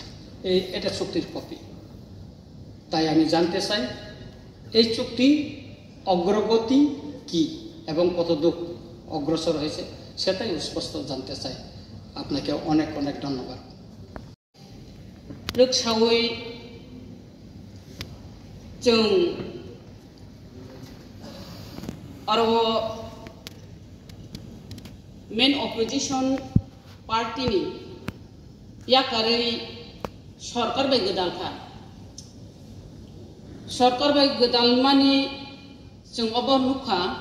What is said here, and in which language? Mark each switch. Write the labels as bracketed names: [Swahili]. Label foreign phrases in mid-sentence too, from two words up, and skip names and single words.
[Bangla] এটা চুক্তির কপি। তাই আমি জানতে চাই এই চুক্তি অগ্রগতি কি এবং কতদূর অগ্রসর হয়েছে, সেটাই স্পষ্ট জানতে চাই। আপনাকে অনেক অনেক ধন্যবাদ। [Turkic languages] রোকসাওই जों आरो [English] main opposition party [Turkic languages] नि याकारै सरकार बाय गोदानखा सरकार बाय गोदान मानि जों अब नुखा